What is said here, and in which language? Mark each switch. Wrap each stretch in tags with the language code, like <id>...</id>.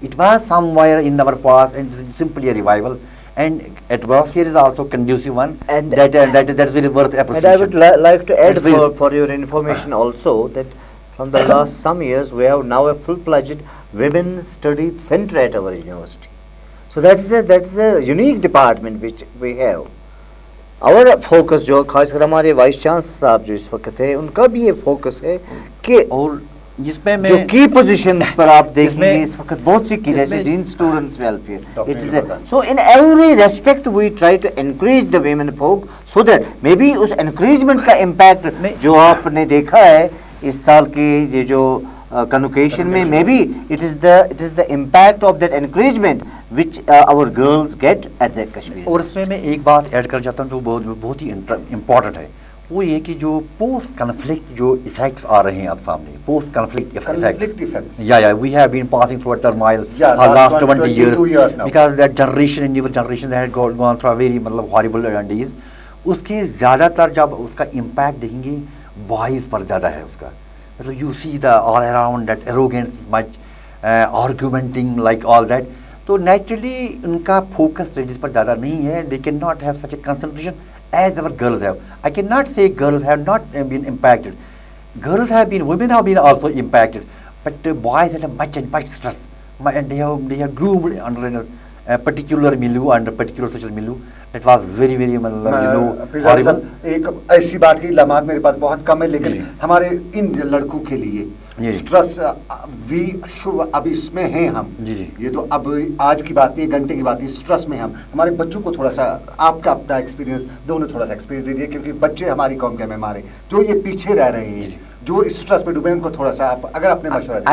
<en>It was somewhere in our past, and it's simply a revival. And atmosphere is also conducive one, And- that's very worth And appreciation. I would like to add It's very- for your information also that from the last some years we have now a full-fledged women's study center at our university. So that's a unique department which we have. Our focus</en> <hi>जो खास कर हमारे vice chancellor साहब जो इस वक्त है उनका भी ये फोकस है कि और जिसमें जो मैं की पोजीशंस पर आप देखेंगे इसमें- इस वक्त बहुत सी की जैसे इसमें- dean students welfare</hi> <en>Dr. It is Nirvana. So in every respect we try to encourage the women folk so that may be</en> <hi>उस एनकरेजमेंट का इम्पैक्ट नहीं। जो आपने देखा है इस साल की ये जो कन्वोकेशन में</hi> <en>May be it is the impact of that encouragement which our girls get at the Kashmir.</en> <hi>और इसमें मैं एक बात ऐड कर जाता हूँ जो बहुत ही इम्पोर्टेंट है, वो ये कि जो पोस्ट कन्फ्लिक्ट जो इफेक्ट्स आ रहे हैं आप सामने, post conflict</hi> <en>effects. Yeah, we have been passing through a turmoil Yeah, last last 20 22 years now. because that generation, newer generation had gone through a very मतलब horrible days.</en> <hi>उसके ज़्यादातर जब उसका इम्पैक्ट देखेंगे बॉयज़ पर ज़्यादा है उसका, मतलब</hi> <en>you see the all around that arrogance, much argumenting like all that.</en> <hi>तो नेचुरली उनका फोकस लेडीज पर ज़्यादा नहीं है.</hi> <en>They can not have such a concentration as our girls have. I can not say girls have not been impacted. Girls have been, women have been also impacted, but boys had a much stress, and they have groomed under a particular milieu, under particular social milieu that was very horrible.</en> <hi>एक ऐसी बात की लम्हात मेरे पास बहुत कम है, लेकिन हमारे इन लड़कों के लिए स्ट्रेस अब इसमें हैं हम. ये तो अब आज की बात नहीं, घंटे की बात नहीं, स्ट्रेस में हम. हमारे बच्चों को थोड़ा सा आपका अपना एक्सपीरियंस दोनों थोड़ा सा एक्सपीरियंस दीजिए, क्योंकि बच्चे हमारी कौम के मेहमान हैं जो ये पीछे रह रहे हैं, जो स्ट्रेस में डूबे, उनको थोड़ा सा आप अगर अपने मशवरा दें.</hi>